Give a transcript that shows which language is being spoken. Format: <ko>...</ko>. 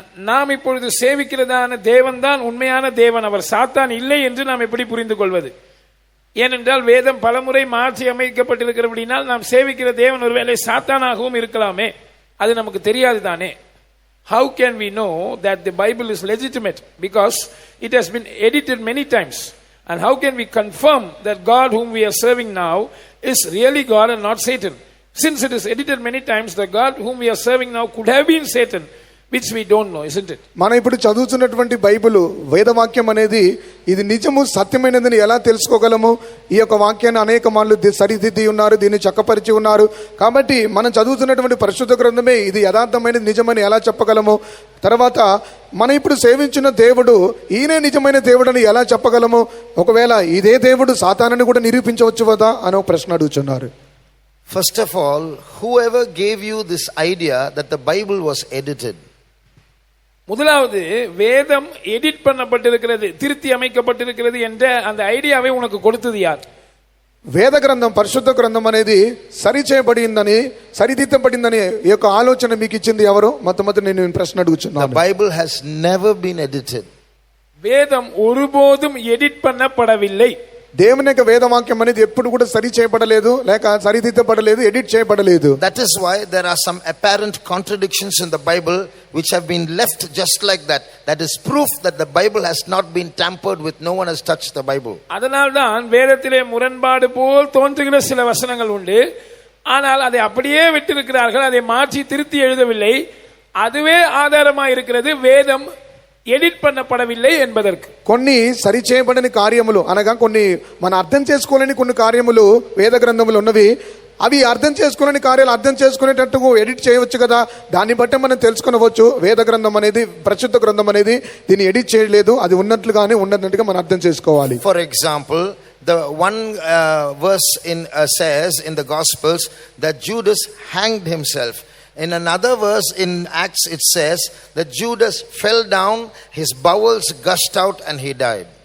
<ta>நாம் இப்பொழுது சேவிக்கிறதான தேவன் தான் உண்மையான தேவன், அவர் சாத்தான் இல்லை என்று நாம் எப்படி புரிந்து கொள்வது? ஏனென்றால் வேதம் பலமுறை மாற்றி அமைக்கப்பட்டிருக்கிறபடினால் நாம் சேவிக்கிற தேவன் ஒருவேளை சாத்தானாகவும் இருக்கலாமே, அது நமக்கு தெரியாது தானே.</ta> <en>How can we know that the Bible is legitimate? Because it has been edited many times. And how can we confirm that God whom we are serving now is really God and not Satan? Since it is edited many times, the God whom we are serving now could have been Satan, which we don't know, isn't it?</en> <te>మనం ఇప్పుడు చదువుతున్నటువంటి Bible వేదవాక్యం అనేది ఇది నిజము సత్యమైనదని ఎలా తెలుసుకోగలము? ఈ యొక్క వాక్యాన్ని అనేక మార్లు సరిదిద్ది ఉన్నారు, దీన్ని చక్కపరిచి ఉన్నారు. కాబట్టి మనం చదువుతున్నటువంటి పరిశుద్ధ గ్రంథమే ఇది యథార్థమైనది, నిజమని ఎలా చెప్పగలము? తర్వాత మనం ఇప్పుడు సేవించిన దేవుడు ఈయనే నిజమైన దేవుడని ఎలా చెప్పగలము? ఒకవేళ ఇదే దేవుడు సాతానుని కూడా నిరూపించవచ్చు కదా అని ఒక ప్రశ్న అడుగుతున్నారు.</te> <en>First of all, whoever gave you this idea that the Bible was edited?</en> <ta>முதலாவது, வேதம் எடிட் பண்ணப்பட்டிருக்கிறது, திருத்தி அமைக்கப்பட்டிருக்கிறது என்ற அந்த ஐடியாவை உனக்கு கொடுத்தது யார்?</ta> <te>వేద గ్రంథం పరిశుద్ధ గ్రంథం అనేది సరిచేయబడిందని, సరిదిద్దబడిందని ఈ యొక్క ఆలోచన మీకు ఇచ్చింది ఎవరు? మొట్టమొదటి నేను ప్రశ్న అడుగుతున్నాను.</te> <en>The Bible has never been edited.</en> <ta>வேதம் ஒருபோதும் எடிட் பண்ணப்படவில்லை.</ta> <te>దేవుని యొక్క వేదవాక్యం అనేది ఎప్పుడు కూడా సరి చేయబడలేదు, లేక సరిదిద్దబడలేదు, ఎడిట్ చేయబడలేదు.</te> <en>That is why there are some apparent contradictions in the Bible which have been left just like that. That is proof that the Bible has not been tampered with. No one has touched the Bible.</en> <ta>அதனால்தான் வேதத்திலே முரண்பாடு போல் தோன்றுகிற சில வசனங்கள் உண்டு, ஆனால் அதை அப்படியே விட்டிருக்கிறார்கள், அதை மாற்றி திருத்தி எழுதவில்லை. அதுவே ఆధారமாக இருக்கிறது వేదం ఎడిట్ பண்ணப்படவில்லை என்பதற்கு.</ta> <te>కొన్ని సరి చేయబడని కార్యములు అనగా కొన్ని మనం అర్థం చేసుకోలేని కొన్ని కార్యములు వేద గ్రంథములు ఉన్నవి. అవి అర్థం చేసుకోలేని కార్యాలు అర్థం చేసుకునేటట్టు ఎడిట్ చేయవచ్చు కదా, దాన్ని బట్టి మనం తెలుసుకొనవచ్చు. వేద గ్రంథం అనేది, పరిశుద్ధ గ్రంథం అనేది దీన్ని ఎడిట్ చేయలేదు, అది ఉన్నట్లుగానే ఉన్నట్టుగా మనం అర్థం చేసుకోవాలి.</te> <en>For example, the one verse says in the Gospels that Judas hanged himself. In another verse in Acts it says that Judas fell down, his bowels gushed out and he died.</en>